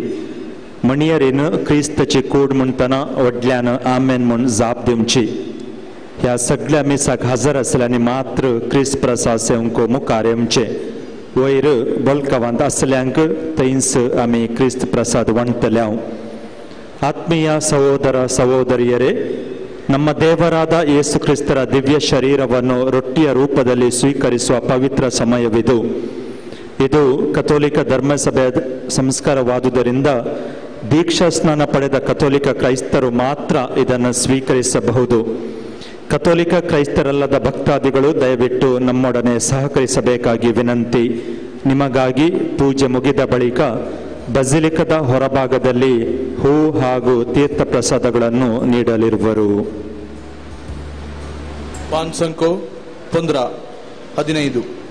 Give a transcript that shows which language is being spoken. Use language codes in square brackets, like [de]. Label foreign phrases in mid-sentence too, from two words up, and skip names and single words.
[kok] मणियरीन क्रिस्ताची कूड म्हणटना व्हडल्यान आमेन म्हूण जाप दिवची. ह्या सगळ्या मिसाक हजर आसल्यांनी मात्र क्रिस्त प्रसाद सेवंक मुखार येवचे. वयर बल्कावांत आसल्यांक थंयच आमी क्रिस्त प्रसाद वणतले. [kn] ಆತ್ಮೀಯ ಸಹೋದರ ಸಹೋದರಿಯರೇ, ನಮ್ಮ ದೇವರಾದ ಯೇಸು ಕ್ರಿಸ್ತರ ದಿವ್ಯ ಶರೀರವನ್ನು ರೊಟ್ಟಿಯ ರೂಪದಲ್ಲಿ ಸ್ವೀಕರಿಸುವ ಪವಿತ್ರ ಸಮಯವಿದು. ಇದು ಕಥೋಲಿಕ ಧರ್ಮಸಭೆಯ ಸಂಸ್ಕಾರವಾದುದರಿಂದ ದೀಕ್ಷಾ ಸ್ನಾನ ಪಡೆದ ಕಥೋಲಿಕ ಕ್ರೈಸ್ತರು ಮಾತ್ರ ಇದನ್ನು ಸ್ವೀಕರಿಸಬಹುದು. ಕಥೋಲಿಕ ಕ್ರೈಸ್ತರಲ್ಲದ ಭಕ್ತಾದಿಗಳು ದಯವಿಟ್ಟು ನಮ್ಮೊಡನೆ ಸಹಕರಿಸಬೇಕಾಗಿ ವಿನಂತಿ. ನಿಮಗಾಗಿ ಪೂಜೆ ಮುಗಿದ ಬಳಿಕ ಬಸಿಲಿಕದ ಹೊರಭಾಗದಲ್ಲಿ ಹೂ ಹಾಗೂ ತೀರ್ಥ ಪ್ರಸಾದಗಳನ್ನು ನೀಡಲಿರುವರು. [kok] पान संको 15.